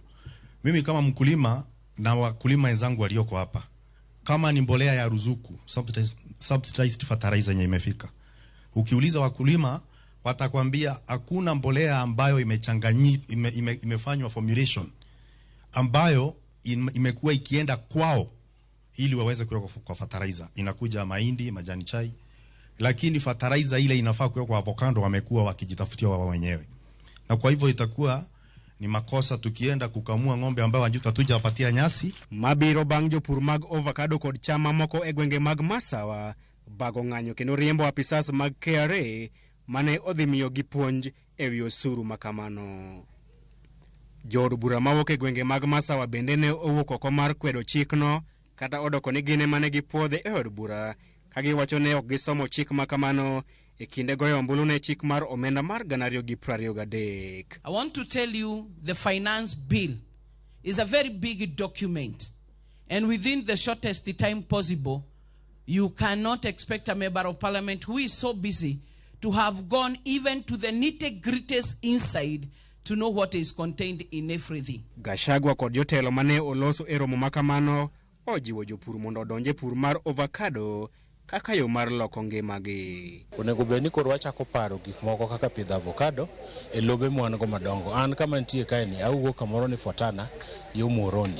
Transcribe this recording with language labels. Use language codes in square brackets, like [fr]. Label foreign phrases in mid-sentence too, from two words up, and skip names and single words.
[sw] Mimi kama mkulima na wakulima wenzangu walioko hapa, kama ni mbolea ya ruzuku, [en] subsidized fertilizer [sw] yenye imefika, ukiuliza wakulima watakwambia hakuna mbolea ambayo imefanywa formulation ambayo imekuwa ikienda kwao ili waweze kuweka kwa fertilizer. Inakuja mahindi, majani chai, lakini fertilizer ile inafaa kuweka kwa avocado wamekuwa wakijitafutia wao wenyewe. Na kwa hivyo itakuwa ni makosa tukienda kukamua ng'ombe ambao wanjuta tujapatia nyasi. [luo] Mabiro bang' jopur mag avocado kod chama moko e gwenge mag Masawa bago ng'anyo kendo riembo apisas mag KRA mane odhi miyo gi puonj e wi osuru makamano. Jod bura mawuok e gwenge mag Masawa bende ne owuok oko mar kwedo chikno, kata odoko ni gine mane gipuodhe e od bura ka giwacho ne ok gisomo chik makamano e kinde goyo ombulu ne chik mar omenda mar 2023. [en] I want to tell you the finance bill is a very big document, and within the shortest time possible, you cannot expect a member of parliament who is so busy to have gone even to the nitty-gritties inside to know what is contained in everything. [luo] Gachagua kod jotelo mane oloso e romo makamano ojiwo jopur mondo odonje pur mar avocado kaka yo mar loko ngimagi. Onego bed ni koro wachako paro gik moko kaka pidho avocado e lobe mwango madongo. An kama nitie kae ni awuok kamoro ni Fortana yo Muhoroni.